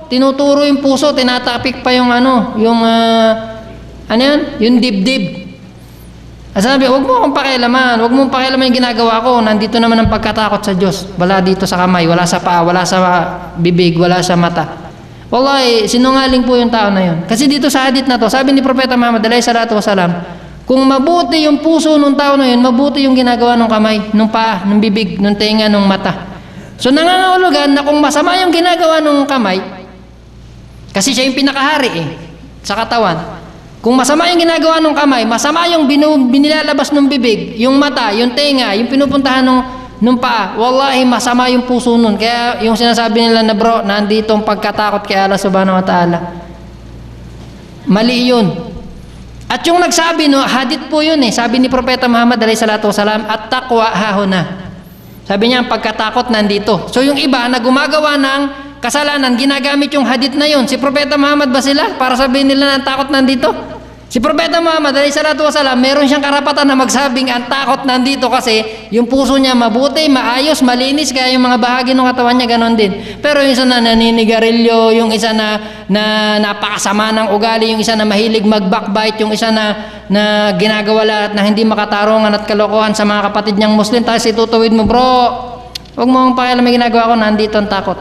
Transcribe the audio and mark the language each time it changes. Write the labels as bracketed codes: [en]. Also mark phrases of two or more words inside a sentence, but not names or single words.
[tl] Tinuturo yung puso, tinatapik pa yung yung dibdib. Sabi, huwag mo akong pakialaman, huwag mong pakialaman yung ginagawa ko. Nandito naman ang pagkatakot sa Diyos. Wala dito sa kamay, wala sa paa, wala sa bibig, wala sa mata. Wallahi, sinungaling po yung tao na yun. Kasi dito sa hadith na to, sabi ni Propeta Muhammad [ar] عليه الصلاة والسلام, [tl] kung mabuti yung puso ng tao na yun, mabuti yung ginagawa ng kamay, ng paa, ng bibig, ng tenga, ng mata. So nangangahulugan na kung masama yung ginagawa ng kamay, kasi siya yung pinakahari sa katawan. Kung masama yung ginagawa ng kamay, masama yung binilalabas ng bibig, yung mata, yung tenga, yung pinupuntahan nung paa, wallahi masama yung puso nun. Kaya yung sinasabi nila na bro, nandito ang pagkatakot kay Allah [ar] سبحانه وتعالى, [tl] mali yun. At yung nagsabi, hadith po yun sabi ni Propeta Muhammad [ar] عليه الصلاة والسلام, التقوى هاهنا. [tl] Sabi niya, ang pagkatakot nandito. So yung iba na gumagawa ng kasalanan, ginagamit yung hadith na yun. Si Propeta Muhammad ba sila para sabihin nila na ang takot nandito? Si Propeta Muhammad [ar] عليه الصلاة والسلام, [tl] meron siyang karapatan na magsabing ang takot nandito kasi yung puso niya mabuti, maayos, malinis, kaya yung mga bahagi ng katawan niya ganon din. Pero yung isa na naninigarilyo, yung isa na napakasama ng ugali, yung isa na mahilig mag-backbite, yung isa na ginagawa lahat na hindi makatarungan at kalokohan sa mga kapatid niyang Muslim, tapos itutuwid mo, bro, huwag mo pakialam may ginagawa ko, nandito ang takot.